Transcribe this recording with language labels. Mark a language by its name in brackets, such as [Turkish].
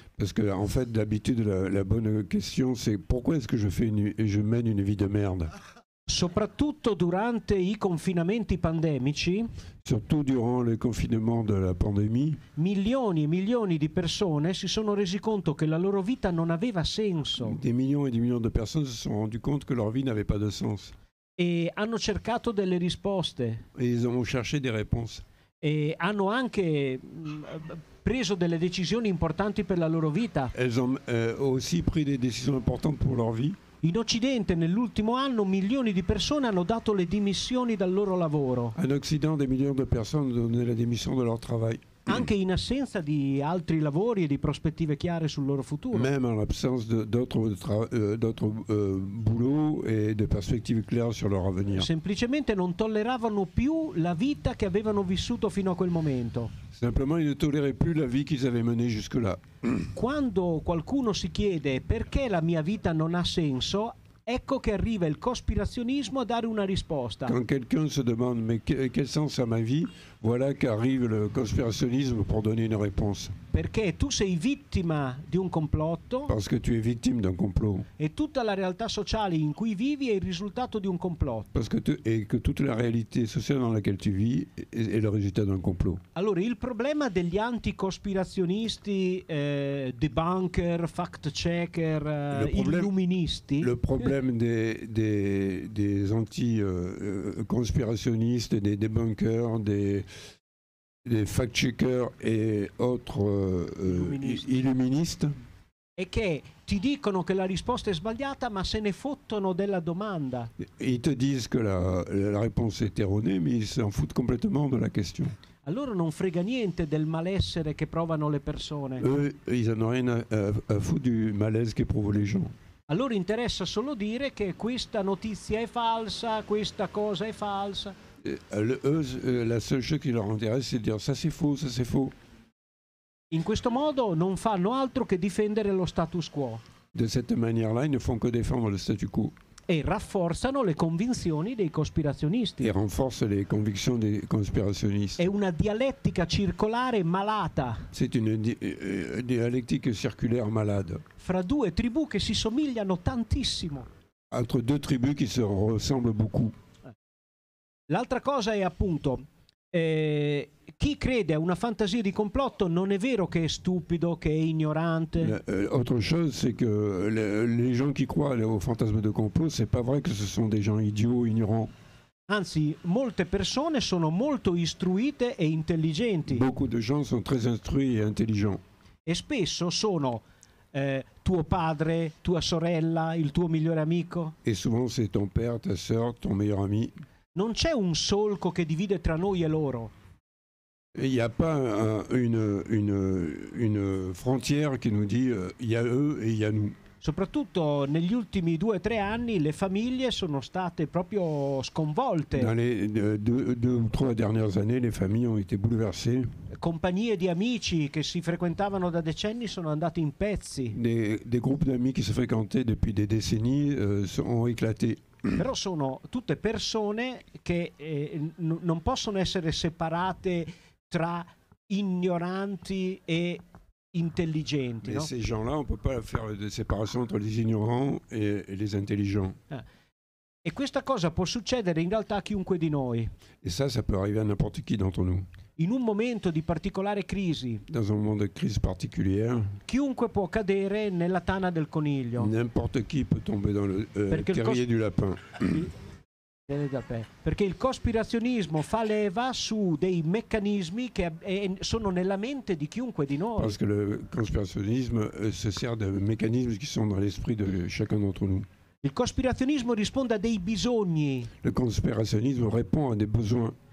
[French] Parce que en fait, d'habitude, la bonne question, c'est pourquoi est-ce que je mène une vie de merde? [Italian] Soprattutto durante i confinamenti pandemici, [French] surtout durant le confinement de la pandémie, [Italian] milioni e milioni di persone si sono resi conto che la loro vita non aveva senso. [French] Des millions et des millions de personnes se sont rendus compte que leur vie n'avait pas de sens. [Italian] E hanno cercato delle risposte. [French] Et ils ont cherché des réponses. [Italian] E hanno anche preso delle decisioni importanti per la loro vita. [French] Elles ont aussi pris des décisions importantes pour leur vie. [Italian] In Occidente nell'ultimo anno milioni di persone hanno dato le dimissioni dal loro lavoro. [French] En Occident, des millions de personnes ont donné la démission de leur travail. [Italian] Anche in assenza di altri lavori e di prospettive chiare sul loro futuro. [French] Même en l'absence d'autres boulots et de perspectives claires sur leur avenir. [Italian] Semplicemente non tolleravano più la vita che avevano vissuto fino a quel momento. [French] Simplement, ils ne toléraient plus la vie qu'ils avaient menée jusque-là. [Italian] Quando qualcuno si chiede perché la mia vita non ha senso, ecco che arriva il cospirazionismo a dare una risposta. [French] Quand quelqu'un se demande mais quel sens a ma vie, voilà qu'arrive le conspirationnisme pour donner une réponse. [Italian] Perché tu sei vittima di un complotto. [French] Parce que tu es victime d'un complot. [Italian] E tutta la realtà sociale in cui vivi è il risultato di un complotto. [French] Parce que toute la réalité sociale dans laquelle tu vis est le résultat d'un complot. [Italian] Allora, il problema degli anticospirazionisti, debunker, fact-checker, illuministi. [French] Le problème des anti-conspirationnistes, des débunkers, des fact-checkers et autres illuministes. [Italian] E che ti dicono che la risposta è sbagliata, ma se ne fottono della domanda. [French] Ils te disent que la réponse est erronée, mais ils s'en foutent complètement de la question. [Italian] A loro non frega niente del malessere che provano le persone. [French] Eux, ils n'en ont rien à foutre du malaise qu'éprouvent les gens. [Italian] A loro interessa solo dire che questa notizia è falsa, questa cosa è falsa. [French] La seule chose qui leur intéresse, c'est de dire ça c'est faux, ça c'est faux. [Italian] In questo modo non fanno altro che difendere lo status quo [French] De cette manière-là, ils ne font que défendre le statu quo [Italian] e rafforzano le convinzioni dei cospirazionisti. [French] et renforcent les convictions des conspirationnistes. [Italian] È una dialettica circolare malata [French] C'est une dialectique circulaire malade [Italian] fra due tribù che si somigliano tantissimo. [French] entre deux tribus qui se ressemblent beaucoup. [Italian] L'altra cosa è appunto chi crede a una fantasia di complotto non è vero che è stupido, che è ignorante. [French] Autre chose, c'est que les gens qui croient au fantasme de complot, c'est pas vrai que ce sont des gens idiots, ignorants. [Italian] Anzi, molte persone sono molto istruite e intelligenti. [French] Beaucoup de gens sont très instruits et intelligents. [Italian] E spesso sono tuo padre, tua sorella, il tuo migliore amico. [French] Et souvent, c'est ton père, ta sœur, ton meilleur ami. [Italian] Non c'è un solco che divide tra noi e loro. [French] Il n'y a pas une frontière qui nous dit il y a eux et il y a nous. [Italian] Soprattutto negli ultimi 2 o 3 anni le famiglie sono state proprio sconvolte. [French] Dans les 2 ou 3 dernières années, les familles ont été bouleversées. [Italian] Compagnie di amici che si frequentavano da decenni sono andati in pezzi. [French] Des groupes d'amis qui se fréquentaient depuis des décennies ont éclaté. [Italian] Però sono tutte persone che non possono essere separate tra ignoranti e intelligenti. [French] Mais no? ces gens-là, on ne peut pas faire de séparation entre les ignorants et les intelligents. [Italian] E questa cosa può succedere in realtà a chiunque di noi. [French] Et ça peut arriver à n'importe qui d'entre nous. [Italian] In un momento di particolare crisi, [French] Dans un moment de crise particulière, [Italian] chiunque può cadere nella tana del coniglio. [French] n'importe qui peut tomber dans le terrier du lapin. [Italian] Perché il cospirazionismo fa leva su dei meccanismi che sono nella mente di chiunque di noi. [French] Parce que le conspirationnisme se sert de mécanismes qui sont dans l'esprit de chacun d'entre nous. [Italian] Il cospirazionismo risponde a dei bisogni [French] Le conspirationnisme répond à des besoins